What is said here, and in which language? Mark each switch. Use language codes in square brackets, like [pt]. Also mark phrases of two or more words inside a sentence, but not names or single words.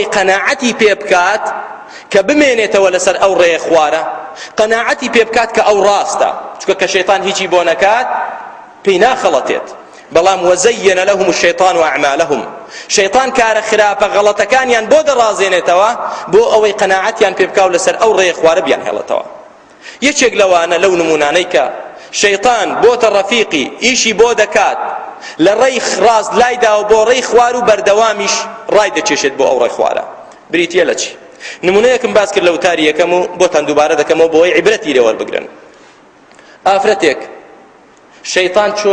[ckb] قەناعەتی پێ بکات کە بمێنێتەوە لەسەر ئەو ڕێیە خوارە قەناعەتی پێ بکات کە ئەو ڕاستە چونکە کە شەیطان هیچی بۆ نەکات پێی ناخەڵەتێت بەڵام [ar] وزين لهم الشيطان أعمالهم [ckb] شيطان كار خراپە غەڵەتەکانیان بۆ دەڕازێنێتەوە بۆ ئەوەی قەناعەتیان پێ بکاو لەسەر ئەو ڕێی خوارە بیان هێڵێتەوە یەکێک لەوانە لەو نمونانەی کە شەیطان بۆتە ڕەفیقی ئیشی بۆ دەکات لە ڕێی ڕاست لایداوە بۆ ڕێی خوار و بەردەوامیش ڕای دەچێشێت بۆ ئەو ڕێی خوارە بریتیە لە چی نمونەیەکم باس کرد لە وتاری یەکەم و بۆتان دووبارە دەکەمەوە بۆی عیبرەتی لێ وەربگرن ئافرەتێک شەیطان